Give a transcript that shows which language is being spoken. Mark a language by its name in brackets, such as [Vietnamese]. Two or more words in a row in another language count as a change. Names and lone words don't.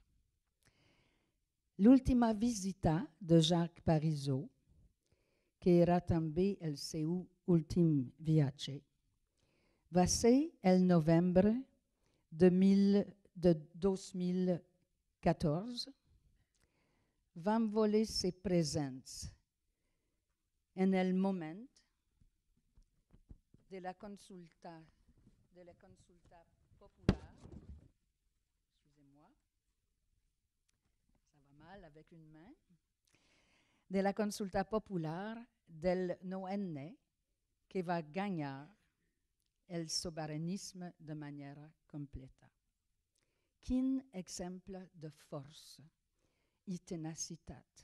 [Catalan] L'última visita de Jacques Parizeau, que era també el seu últim viatge, va ser el novembre de 2014. Vam voler ser presents en el moment de la consulta popular. [French] Excusez-moi, ça va mal avec une main. [Catalan] De la consulta popular del 9N que va guanyar el sobiranisme de manera completa. Quin exemple de força i tenacitat.